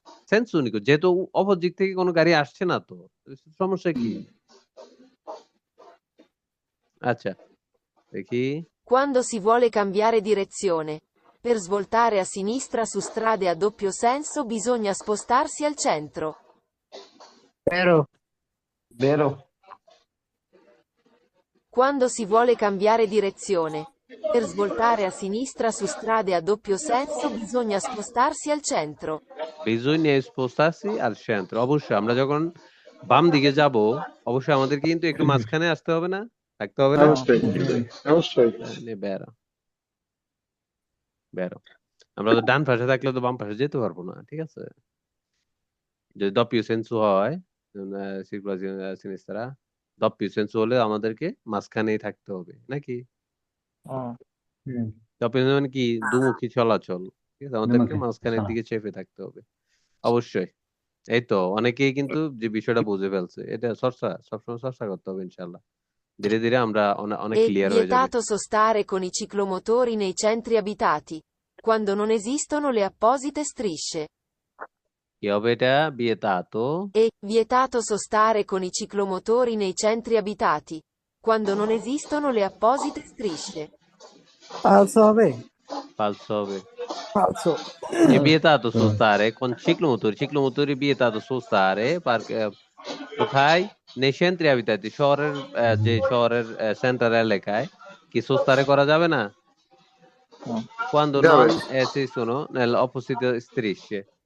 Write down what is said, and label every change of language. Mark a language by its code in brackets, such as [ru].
[bn] Sense উনিকো, যেহেতু opposite থেকে কোনো গাড়ি আসছে না, তো সমস্যা কি? আচ্ছা দেখি [it] Quando si vuole cambiare direzione. Per svoltare a sinistra su strade a doppio senso bisogna spostarsi al centro. Vero. Vero. Quando si vuole cambiare direzione. Per svoltare a sinistra su strade a doppio senso bisogna spostarsi al centro. [bn] Bijoy স্পোস্টাসি আর centre অবশ্যই আমরা যখন বাম দিকে যাব অবশ্যই আমাদের কিন্তু একটু মাঝখানে আসতে হবে না, থাকতে হবে না। অবশ্যই অবশ্যই বেরো বেরো, আমরা তো ডান পাশে থাকলে তো বাম পাশে যেতে পারবো না, ঠিক আছে? যদি [it] doppio senso [bn] হয় [it] circolazione sinistra, [bn] doppio senso হলে আমাদেরকে মাঝখানেই থাকতে হবে নাকি? doppio senso মানে কি? দুমুখী চলাচল, ঠিক আছে? আমাদেরকে মাঝখানের দিকে চেপে থাকতে হবে অবশ্যই। এই তো অনেকেই কিন্তু যে বিষয়টা বুঝে ফেলছে, এটা সবসময় চর্চা করতে হবে ইনশাল্লাহ। ধীরে ধীরে আমরা অনেক [it] È [bn] ক্লিয়ার হয়ে যাবে। [it] vietato sostare con i ciclomotori nei centri abitati, quando non esistono le apposite strisce. [bn] কি হবে এটা? vietato [it] È vietato sostare con i ciclomotori nei centri abitati, quando non esistono le apposite strisce. [bn] Falso হবে? falso হবে। [it] Falso. È vietato sostare con ciclomotori vietato sostare [bn] কোথায়? [it] nei centri abitati, [bn] শহরের যে শহরের centre এলাকায় কি sostare করা যাবে না? [it] quando non esistono nelle opposite strisce.